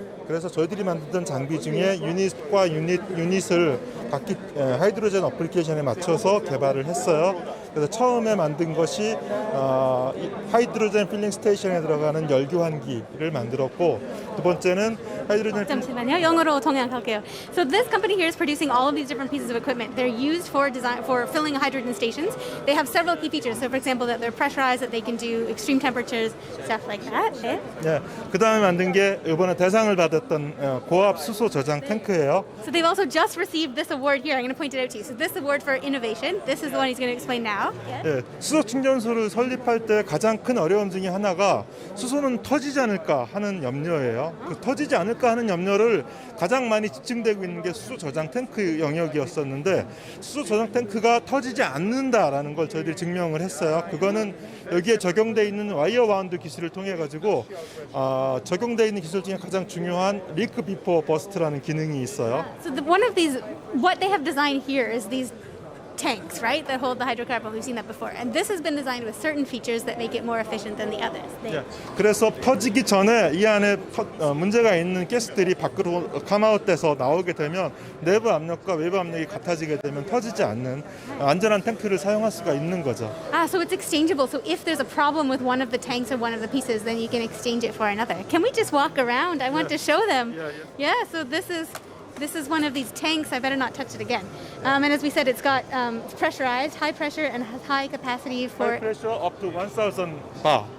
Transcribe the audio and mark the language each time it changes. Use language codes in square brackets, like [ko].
[ko] 그래서 저희들이 만든 장비 중에 유닛과 유닛을 각기 하이드로젠 어플리케이션에 맞춰서 개발을 했어요. 그래서 처음에 만든 것이 하이드로젠 필링 스테이션에 들어가는 열교환기를 만들었고, 두 번째는 하이드로젠 잠시만요. 영어로 통역할게요. [en] So this company here is producing all of these different pieces of equipment. They're used for filling hydrogen stations. They have several key features. So for example, that they're pressurized, that they can do extreme temperatures, stuff like that. [ko] 네. 네, 그 다음에 만든 게 이번에 대상을 받았던 고압 수소 저장 탱크예요. [en] So they've also just received this award here. I'm going to point it out to you. So this award for innovation. This is the one he's going to explain now. [ko] 네, 수소 충전소를 설립할 때 가장 큰 어려움 중에 하나가 수소는 터지지 않을까 하는 염려예요. 그 터지지 않을까 하는 염려를 가장 많이 집중되고 있는 게 수소 저장 탱크 영역이었었는데, 수소 저장 탱크가 터지지 않는다라는 걸 저희들이 증명을 했어요. 그거는 여기에 적용되어 있는 와이어 와운드 기술을 통해 가지고 적용되어 있는 기술 중에 가장 중요한 리크 비포 버스트라는 기능이 있어요. [en] So one of these, what they have designed here is these tanks, right, that hold the hydrocarbon. We've seen that before. And this has been designed with certain features that make it more efficient than the others. [ko] 그래서 터지기 전에 이 안에 문제가 있는 가스들이 밖으로 컴아웃돼서 나오게 되면 내부 압력과 외부 압력이 같아지게 되면 터지지 않는 안전한 탱크를 사용할 수가 있는 거죠. [en] So it's exchangeable. So if there's a problem with one of the tanks or one of the pieces, then you can exchange it for another. Can we just walk around? I want to show them. Yeah, so this is one of these tanks. I better not touch it again. And as we said, it's got it's pressurized, high pressure, and has high capacity for... High pressure up to 1,000 bar.